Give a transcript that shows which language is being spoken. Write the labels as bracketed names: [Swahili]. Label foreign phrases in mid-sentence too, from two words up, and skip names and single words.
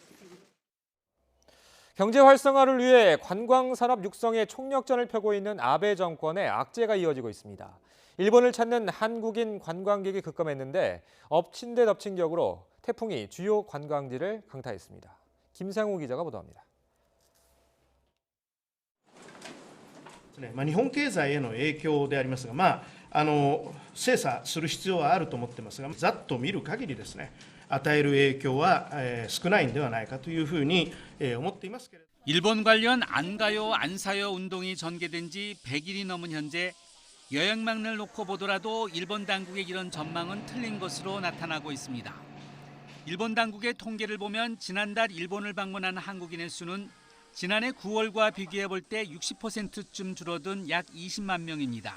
[Korean] 경제 활성화를 위해 관광산업 육성에 총력전을 펴고 있는 아베 정권의 악재가 이어지고 있습니다. 일본을 찾는 한국인 관광객이 급감했는데 엎친 데 덮친 격으로 태풍이 주요 관광지를 강타했습니다. 김상우 기자가 보도합니다. [Japanese] 日本経済への影響でありますが、精査する必要はあると思ってますが、ざっと見る限りですね、与える影響は少ないんではないかというふうに思っていますけれど。 [Korean] 일본 관련 안 가요 안 사요 운동이 전개된 지 100일이 넘은 현재 여행망을 놓고 보더라도 일본 당국의 이런 전망은 틀린 것으로 나타나고 있습니다. 일본 당국의 통계를 보면 지난달 일본을 방문한 한국인의 수는 지난해 9월과 비교해 볼 때 60%쯤 줄어든 약 20만 명입니다.